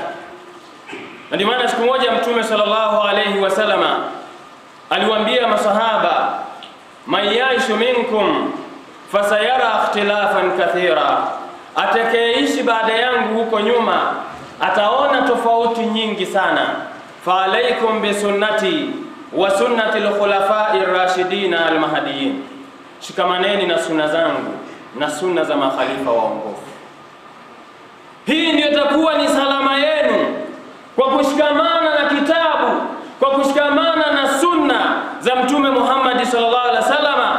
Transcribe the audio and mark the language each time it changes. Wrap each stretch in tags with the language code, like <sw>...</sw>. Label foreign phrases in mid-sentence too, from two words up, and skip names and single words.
<sw>Na ndio maana siku moja Mtume</sw> <ar>صلى الله عليه وسلم</ar> <sw>aliwaambia masahaba,</sw> <ar>من يعش منكم فسيرى اختلافا كثيرا,</ar> <sw>atakayeishi baada yangu huko nyuma ataona tofauti nyingi sana.</sw> <ar>فعليكم بسنتي وسنة الخلفاء الراشدين المهديين,</ar> <sw>shikamaneni na sunna zangu na sunna za makhalifa waongofu. Hii ndio itakuwa ni salama yenu, kwa kushikamana na kitabu, kwa kushikamana na sunna za Mtume Muhammad</sw> <ar>صلى الله عليه وسلم.</ar>